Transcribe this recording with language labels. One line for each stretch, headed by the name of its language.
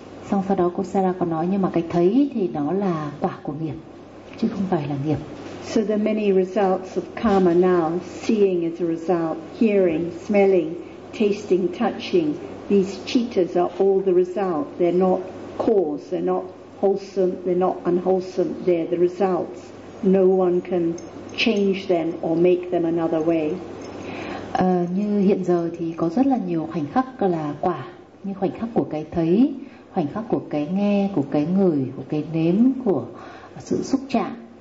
Vietnamese: Xong sau đó cô Sarah có nói nhưng mà cái thấy thì nó là quả của nghiệp chứ không phải là nghiệp.
English: So there are many results of karma now. Seeing is a result, hearing, smelling, tasting, touching. These cheetahs are all the result. They're not cause. They're not wholesome. They're not unwholesome. They're the results. No one can change them or make them another way.
Vietnamese: Như hiện giờ thì có rất là nhiều khoảnh khắc là quả, như khoảnh khắc của cái thấy, khoảnh khắc của cái nghe, của cái ngửi, của cái nếm, của sự xúc chạm.